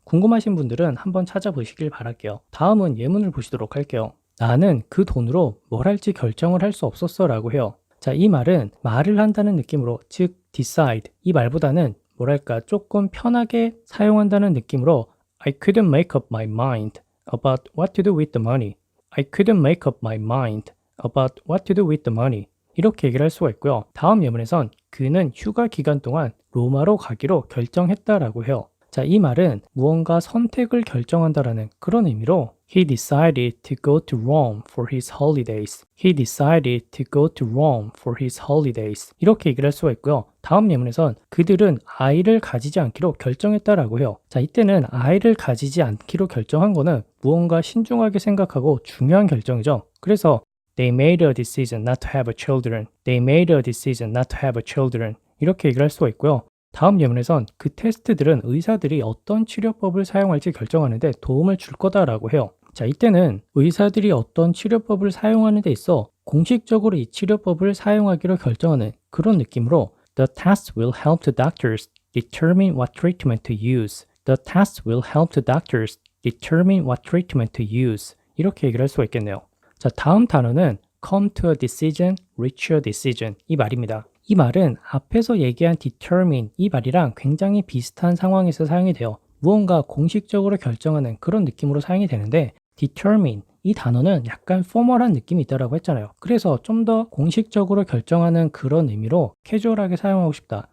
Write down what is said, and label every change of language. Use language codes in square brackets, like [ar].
[ko] 궁금하신 분들은 한번 찾아보시길 바랄게요. 다음은 예문을 보시도록 할게요. 나는 그 돈으로 뭘 할지 결정을 할 수 없었어 라고 해요. 자, 이 말은 말을 한다는 느낌으로 즉 decide 이 말보다는 뭐랄까 조금 편하게 사용한다는 느낌으로 [en] I couldn't make up my mind about what to do with the money. I couldn't make up my mind about what to do with the money. [ko] 이렇게 얘기를 할 수가 있고요. 다음 예문에선 그는 휴가 기간 동안 로마로 가기로 결정했다라고 해요. 자, 이 말은 무언가 선택을 결정한다라는 그런 의미로 [en] He decided to go to Rome for his holidays. He decided to go to Rome for his holidays. [ko] 이렇게 얘기를 할 수가 있고요. 다음 예문에선 그들은 아이를 가지지 않기로 결정했다라고 해요. 자, 이때는 아이를 가지지 않기로 결정한 거는 무언가 신중하게 생각하고 중요한 결정이죠. [en] 그래서 They made a decision not to have children. They made a decision not to have children. [ko] 이렇게 얘기를 할 수가 있고요. 다음 예문에선 그 테스트들은 의사들이 어떤 치료법을 사용할지 결정하는데 도움을 줄 거다라고 해요. 자, 이때는 의사들이 어떤 치료법을 사용하는 데 있어 공식적으로 이 치료법을 사용하기로 결정하는 그런 느낌으로 [en] The test will help the doctors determine what treatment to use. The test will help the doctors determine what treatment to use. [ko] 이렇게 얘기를 할 수가 있겠네요. 자, 다음 단어는 come to a decision, reach a decision 이 말입니다. 이 말은 앞에서 얘기한 determine 이 말이랑 굉장히 비슷한 상황에서 사용이 돼요. 무언가 공식적으로 결정하는 그런 느낌으로 사용이 되는데 determine 이 단어는 약간 포멀한 느낌이 있다라고 했잖아요. 그래서 좀 더 공식적으로 결정하는 그런 의미로 캐주얼하게 사용하고 싶다.